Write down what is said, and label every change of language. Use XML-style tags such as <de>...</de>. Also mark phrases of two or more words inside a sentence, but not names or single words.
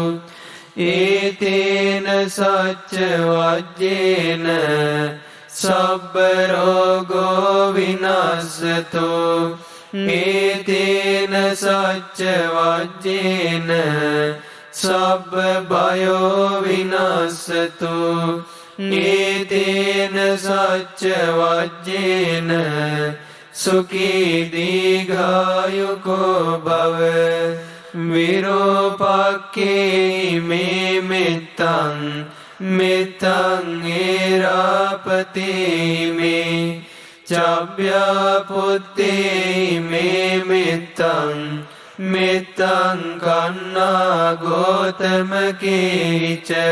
<pi>ඒතේන සච්ච වජ්ජේන සබ්බ රෝගෝ විනාශතෝ ඒතේන සච්ච වජ්ජේන සබ්බ භයෝ විනාශතෝ ඒතේන සච්ච වජ්ජේන සුඛී දීඝායුකෝ භව විරෝපක්ඛේ මේ මෙත්තං මෙත්තං ඒරාපතේ මේ චබ්බ්‍යා පුත්තේ මේ මෙත්තං මෙත්තං කන්නා ගෝතමකේච</pi>